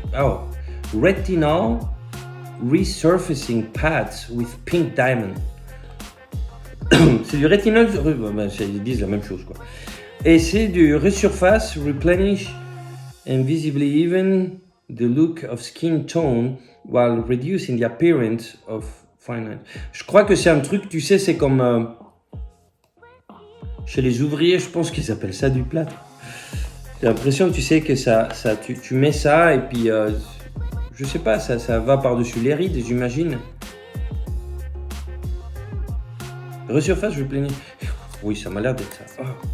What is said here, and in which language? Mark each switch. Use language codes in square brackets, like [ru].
[en] Oh, Retinol Resurfacing Pads with Pink Diamond. [fr] C'est du rétinol, ils disent la même chose, quoi. Et c'est du [en] Resurface, Replenish and visibly even the look of skin tone while reducing the appearance of fine lines. [fr] Je crois que c'est un truc, tu sais, c'est comme chez les ouvriers, je pense qu'ils appellent ça du plâtre. J'ai l'impression, tu sais, que tu mets ça et puis je sais pas, ça va par-dessus les rides, j'imagine. Resurface, je plaignais. Oui, ça m'a l'air d'être ça. Ah.